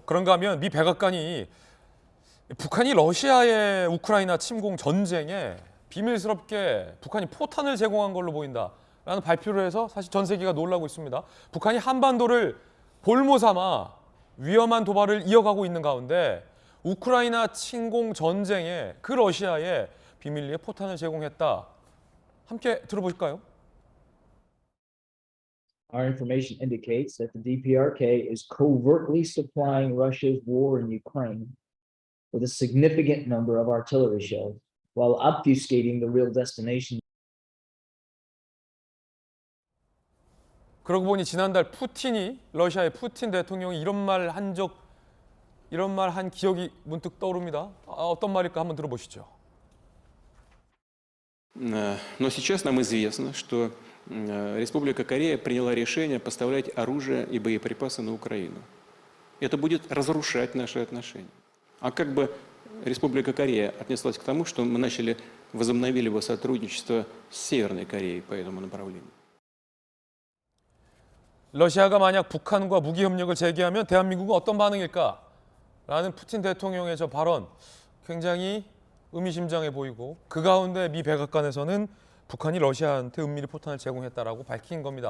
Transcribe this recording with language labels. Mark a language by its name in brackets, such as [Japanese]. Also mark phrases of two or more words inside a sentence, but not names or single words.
[Korean] 그런가 하면 미 백악관이 북한이 러시아의 우크라이나 침공 전쟁에 비밀스럽게 북한이 포탄을 제공한 걸로 보인다라는 발표를 해서 사실 전 세계가 놀라고 있습니다. 북한이 한반도를 볼모 삼아 위험한 도발을 이어가고 있는 가운데 우크라이나 침공 전쟁에 그 러시아에 비밀리에 포탄을 제공했다. 함께 들어보실까요? [English] Our information indicates that the DPRK is covertly supplying Russia's war in Ukraine with a significant number of artillery shells, while obfuscating the real destination. [Korean] 그러고 보니 지난달 러시아의 푸틴 대통령이 이런 말 한 기억이 문득 떠오릅니다. 어떤 말일까 한번 들어보시죠. [Russian] Но сейчас нам известно, что Республика Корея приняла решение поставлять оружие и боеприпасы на Украину. Это будет разрушать наши отношения. А как бы Республика Корея отнеслась к тому, что мы возобновили бы сотрудничество с Северной Кореей по этому направлению? [Korean] 러시아가 만약 북한과 무기 협력을 재개하면 대한민국은 어떤 반응일까? 라는 푸틴 대통령의 저 발언 굉장히 의미심장해 보이고 그 가운데 미 백악관에서는 북한이 러시아한테 은밀히 포탄을 제공했다라고 밝힌 겁니다.